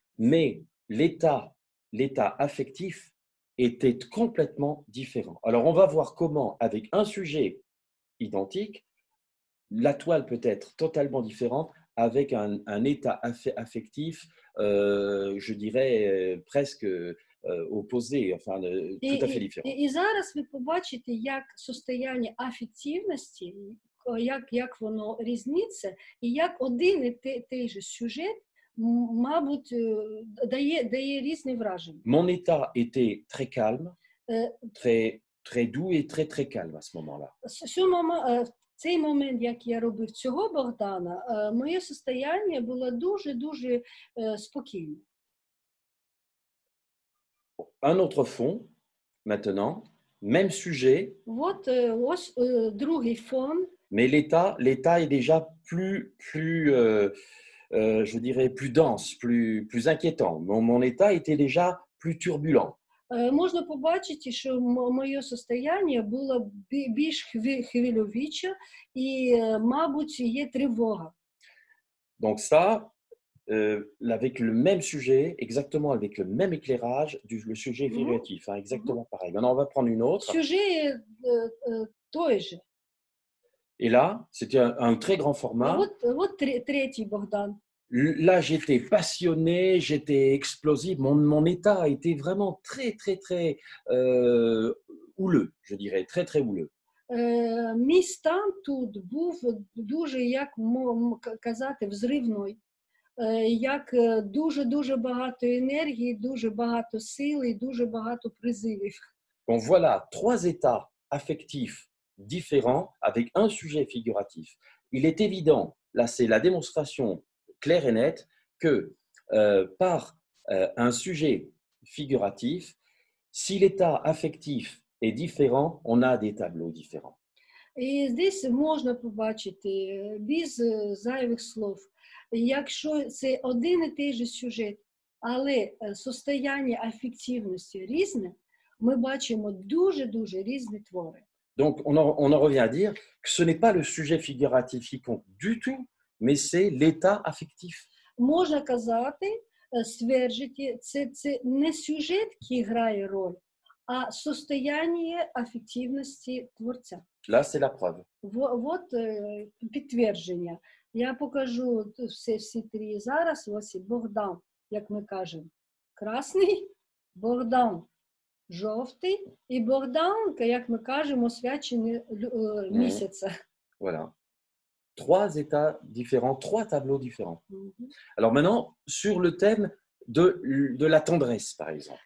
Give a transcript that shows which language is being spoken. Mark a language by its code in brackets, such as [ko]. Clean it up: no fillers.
[fr] Mais l'état affectif était complètement différent. Alors, on va voir comment, avec un sujet identique, la toile peut être totalement différente avec un état affectif, je dirais, presque opposé, enfin, tout à fait différent. [uk] І зараз ви побачите, як состояння афективності, як воно різниця, і як один і той же сюжет, мабуть, дає різні враження. [fr] Mon état était très calme, très doux et très, très calme à ce moment-là. [uk] В цей момент, як я робив цього Богдана, моє состояння було дуже-дуже спокійне. [fr] Un autre fond, maintenant, même sujet. [uk] Ось другий фон. [fr] Mais l'état est déjà plus je dirais, plus dense, plus inquiétant. Mon état était déjà plus turbulent. [uk] Можна побачити, що моє состояння було більш хвильовиче і, мабуть, є тривога. [fr] Donc ça, avec le même sujet, exactement avec le même éclairage, le sujet Мгм. figuratif, hein, exactement pareil. Maintenant, on va prendre une autre. [uk] Сюжет той же. [fr] Et là, c'était un très grand А format. [uk] вот третий Богдан. [fr] Là, j'étais passionné, j'étais explosif. Mon état a été vraiment très, très, très houleux, je dirais, très, très houleux. [uk] Мій стан тут був дуже, як казати, взривний. Як дуже-дуже багато енергії, дуже багато сили і дуже багато призивів. [fr] Donc voilà, trois états affectifs différents avec un sujet figuratif. Il est évident, là c'est la démonstration claire et nette, que par un sujet figuratif, si l'état affectif est différent, on a des tableaux différents. [uk] І здесь можна побачити без зайвих слов, якщо це один і той же сюжет, але состояння афективності різне, ми бачимо дуже-дуже різні твори. [fr] Donc on en revient à dire que ce n'est pas le sujet figuratif qui compte du tout, mais c'est l'état affectif. [uk] Можна казати, стверджити, це не сюжет, який грає роль, а состояння афективності творця. Là, c'est la preuve. Вот підтвердження. Я покажу всі три зараз. Ось Богдан, як ми кажемо, красний, Богдан жовтий і Богдан, як ми кажемо, освячений місяця. [fr] Voilà. Trois états différents, trois tableaux différents. Alors maintenant, sur le thème de la tendresse, par exemple.